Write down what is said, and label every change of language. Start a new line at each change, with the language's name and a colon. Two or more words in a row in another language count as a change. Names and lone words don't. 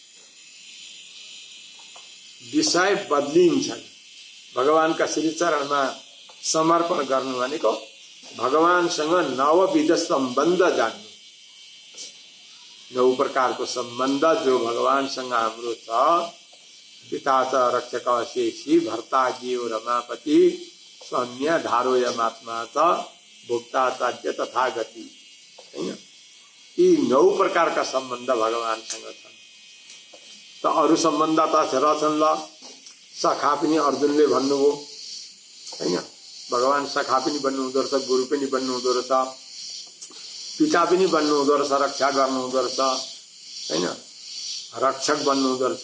Nepali: विषय बदलिन्छन्। भगवानका श्रीचरणमा समर्पण गर्नु भनेको भगवानसँग नवविध सम्बन्ध जान्नु। 9 प्रकारको सम्बन्ध जो भगवानसँग हाम्रो छ।
Sanskrit: पिता च रक्षक शेषी, भर्ता ज्ञेयो रमापति, सौम्य धारोयमात्मा च, भोक्ता चाद्य तथा गति, हैन।
Nepali: यी 9 प्रकारका सम्बन्ध भगवानसँग छन्। त अरू सम्बन्ध त रहछन्। ल सखा पनि अर्जुनले भन्नुभयो, हैन। भगवान सखा पनि बन्नुहुँदो रहेछ, गुरु पनि बन्नुहुँदो रहेछ, पिता पनि बन्नुहुँदो रहेछ, रक्षा गर्नुहुँदो रहेछ, हैन, रक्षक बन्नुहुँदो रहेछ।